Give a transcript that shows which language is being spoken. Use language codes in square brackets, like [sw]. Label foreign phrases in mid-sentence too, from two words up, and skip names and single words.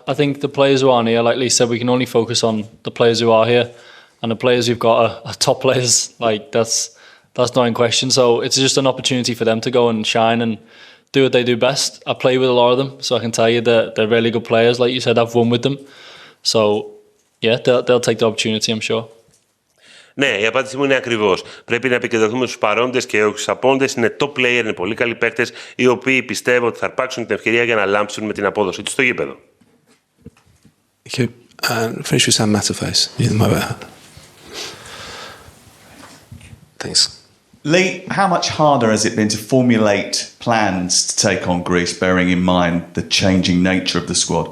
[en] I think the players who aren't here, like Lee said, we can only focus on the players who are here, and the players who've got are top players. Like that's not in question. So it's just an opportunity for them to go and shine and do what they do best. I play with a lot of them, so I can tell you that they're really good players. Like you said, I've won with them. So yeah, they'll take the opportunity, I'm sure. [el] Ναι, η απάντησή μου είναι ακριβώς. Πρέπει να επικεντρωθούμε στους παρόντες και όχι στους απόντες. Είναι [en] top player, [el] είναι πολύ καλοί παίκτες, οι οποίοι πιστεύω ότι θα αρπάξουν την ευκαιρία για να λάμψουν με την απόδοση τους στο γήπεδο. [en] Okay. Finish with Sam Matterface. Thanks. Lee, how much harder has it been to formulate plans to take on Greece, bearing in mind the changing nature of the squad?